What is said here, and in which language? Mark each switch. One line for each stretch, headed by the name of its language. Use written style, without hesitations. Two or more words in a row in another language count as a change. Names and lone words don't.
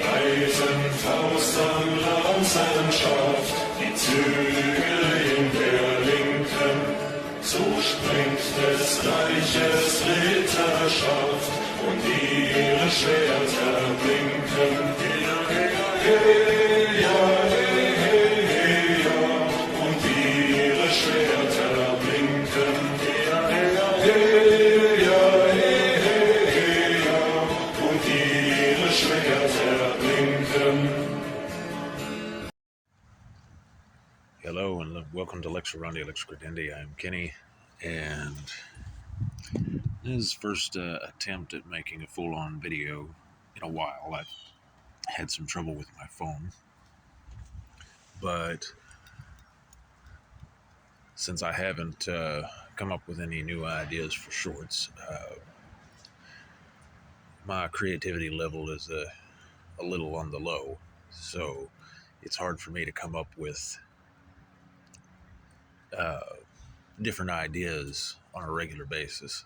German: breiten Faust an Lanzenschaft, die Zügel in der Linken, so springt des Reiches Ritterschaft und ihre Schwerter blinken. Heya, heya, heya, heya, und ihre Schwerter blinken. Heya, heya, heya, heya, und ihre Schwerter blinken.
English: Hello and welcome to Lecture Rondi Lecture Credendi. I'm Kenny, and this is first attempt at making a full-on video in a while. I've had some trouble with my phone, but since I haven't come up with any new ideas for shorts, my creativity level is a little on the low, so it's hard for me to come up with different ideas on a regular basis.